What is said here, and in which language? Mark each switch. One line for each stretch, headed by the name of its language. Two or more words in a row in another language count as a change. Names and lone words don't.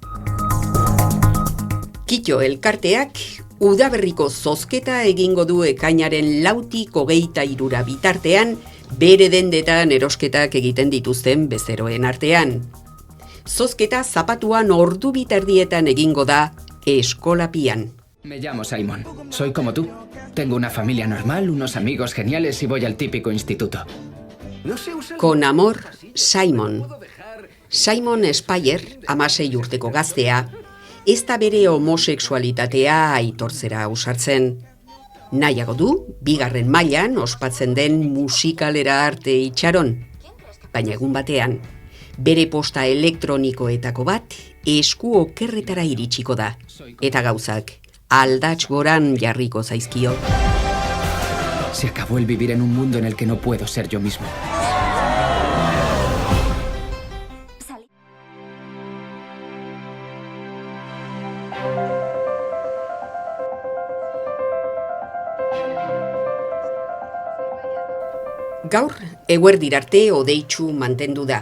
Basque: Kito elkarteak udaberriko zozketa egingo du ekainaren 6tik 23 bitartean, bere dendetan erosketak egiten dituzten bezeroen artean. Zozketa zapatuan ordu biterdietan egingo da Eskolapian.
Spanish: Me llamo Simon. Soy como tú. Tengo una familia normal, unos amigos geniales y voy al típico instituto. Con amor, Simon.
Basque: Simon Speyer, 16 urteko gaztea, ez da bere homosexualitatea aitortzera ausartzen. Nahiago du, 2. mailan ospatzen den musikalera arte itxaron. Baina egun batean, bere posta elektronikoetako bat esku okerretara iritsiko da. Eta gauzak aldats goran jarriko zaizkio.
Spanish: Se acabó el vivir en un mundo en el que no puedo ser yo mismo.
Basque: Gaur, eguerdirarte hodeitsu mantendu da.